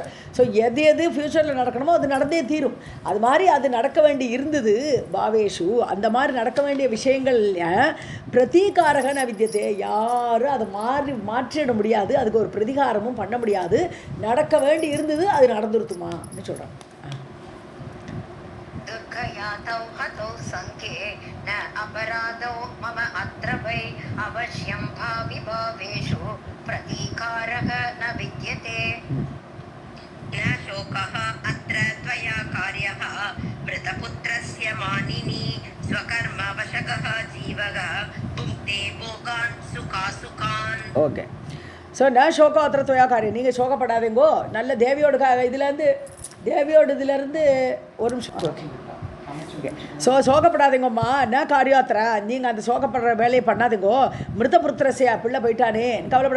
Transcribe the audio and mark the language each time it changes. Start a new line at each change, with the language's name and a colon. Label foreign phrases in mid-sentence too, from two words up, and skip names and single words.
Tamil: ஸோ எது எது ஃப்யூச்சரில் நடக்கணுமோ அது நடந்தே தீரும். அது மாதிரி அது நடக்க வேண்டி இருந்தது பாவேஷு. அந்த மாதிரி நடக்க வேண்டிய விஷயங்கள்
Sanskrit: प्रतीकारः न विद्यते
Tamil: யாரும் அதை மாற்றிட முடியாது. அதுக்கு ஒரு பிரதிகாரமும் பண்ண முடியாது. நடக்க வேண்டி இருந்தது அது நடந்துருத்துமான்னு சொல்கிறான்.
Sanskrit: दुःखयातौ हतौ सङ्ख्ये न अपराधौ मम अत्र वै अवश्यं भावि भावेषु प्रतीकारः न विद्यते न शोकः अत्र त्वया कार्यः मृतपुत्रस्य मानिनी स्वकर्मवशकः जीवः भुङ्क्ते भोगान् सुखासुखान्.
Tamil: ஓகே. ஸோ
Sanskrit: न शोकः अत्र त्वया कार्यः.
Tamil: நீங்கள் சோகப்படாதீங்கோ. நல்ல தேவியோட இதுலேருந்து ஒரு நிமிஷம். ஓகே. ஸோ சோகப்படாதீங்கம்மா. என்ன காரியாத்திரா நீங்கள் அந்த சோகப்படுற வேலையை பண்ணாதீங்கோ. மிருதபுத்திரசியா பிள்ளை போயிட்டானே கவலைப்பட.